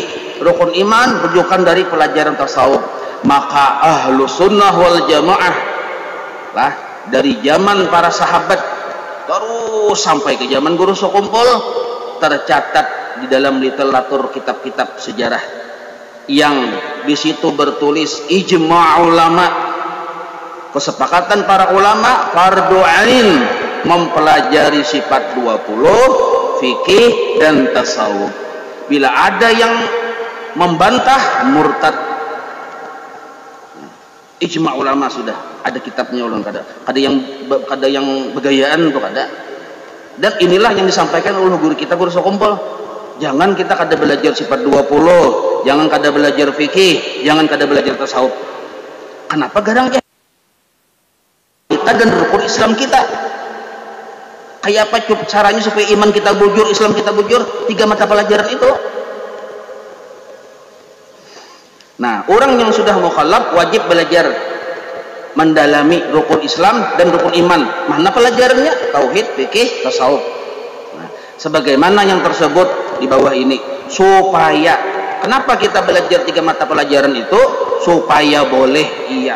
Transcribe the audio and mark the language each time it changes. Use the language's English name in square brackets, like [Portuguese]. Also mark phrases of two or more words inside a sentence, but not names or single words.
[Indonesian] Rukun iman rujukan dari pelajaran tasawuf. Maka ahlu sunnah wal jamaah lah dari zaman para sahabat terus sampai ke zaman guru sekumpul tercatat di dalam literatur kitab-kitab sejarah yang di situ bertulis ijma' ulama, kesepakatan para ulama fardu ain mempelajari sifat 20, fikih dan tasawuf. Bila ada yang membantah, murtad. [Banjar] Ijma' ulama sudah ada kitabnya ulun, kada yang begayaan tuh kada. [Indonesian] Dan inilah yang disampaikan oleh guru kita, guru sekumpul. [Banjar] Jangan kita kada belajar sifat 20, jangan kada belajar fikih, jangan kada belajar tasawuf. Kenapa garang kita dan rukun Islam kita? Kayak apa caranya supaya iman kita bujur, Islam kita bujur? [Indonesian] 3 mata pelajaran itu. Nah, orang yang sudah mukallaf wajib belajar mendalami rukun Islam dan rukun iman. Mana pelajarannya? Tauhid, fikih, tasawuf. Nah, sebagaimana yang tersebut di bawah ini. Supaya, kenapa kita belajar 3 mata pelajaran itu? Supaya boleh iya.